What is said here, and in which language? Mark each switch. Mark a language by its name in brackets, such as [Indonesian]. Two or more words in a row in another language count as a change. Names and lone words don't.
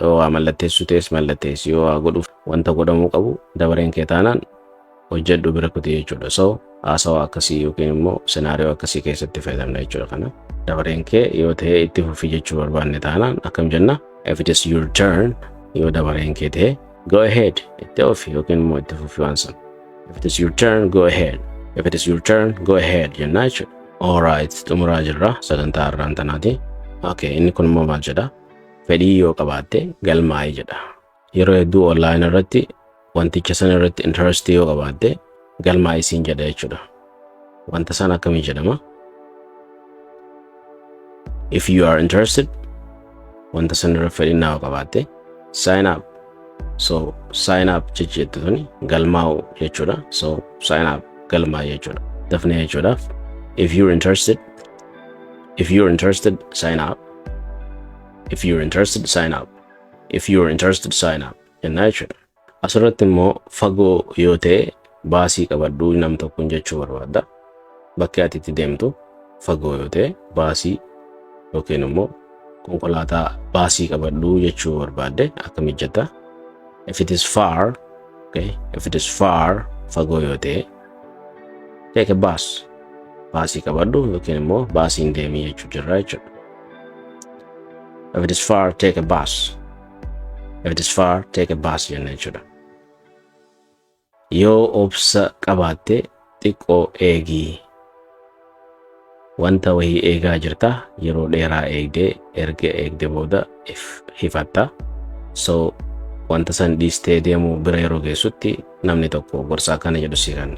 [Oromo] Yoo waa mallatteessu ta'es mallatteessi, yoo waa godhuuf wanta godhamuu qabu dabareen kee taanaan hojjedhu bira kuti jechuudha. So haasawaa akkasii yookiin immoo senaariyoo akkasii keessatti fayyadamna jechuudha kana. Dabareen kee yoo ta'e itti fufii jechuu barbaanne taanaan akkam jenna? [English] If it is your turn, [Oromo] yoo dabareen kee ta'e [English] go ahead, [Oromo] itti ofi yookiin immoo itti fufii waan san. [English] If it is your turn, go ahead. If it is your turn, go ahead [Oromo] jenna jechuudha. Alright, xumuraa jirra sagantaa har'aan tanaati. Okay, inni kun immoo maal jedha? Fedhii yoo qabaatte galmaa'ii jedha. Yeroo hedduu online irratti wanticha san irratti interest yoo qabaatte galmaa'ii siin jedha jechuudha. Wanta san akkamii jedhama? [English] If you are interested, [Oromo] wanta san irra fedhinnaa yoo qabaatte [English] sign up. [Oromo] So [English] sign up [Oromo] jechuudha galmaa'u jechuudha. So [English] sign up [Oromo] galmaa'ii jechuudha. Dafnee jechuudhaaf [English] if you're interested, sign up. If you're interested, sign up. If you're interested, sign up. [Oromo] Jennaa jechuudha. Asirratti immoo fagoo yoo ta'e baasii qabadhu nam tokkoon jechuu barbaadda. Bakki ati itti deemtu fagoo yoo ta'e baasii yookiin immoo konkolaataa baasii qabadhu jechuu barbaadde akkam jetta. [English] If it is far, okay, if it is far, [Oromo] fagoo yoo ta'e, [English] take a bus. [Oromo] Baasii qabadhu yookiin immoo baasiin deemii jechuu jirra jechuudha. [English] If it is far, take a bus. If it is far, take a bus [Oromo] jenna jechuudha. Yoo obsa qabaatte xiqqoo eegii. Wanta wahii eegaa jirta yeroo dheeraa eegdee erga eegde booda hifatta. So wanta san dhiistee deemuu bira yeroo geessutti namni tokko gorsaa kana jedhu si kenna.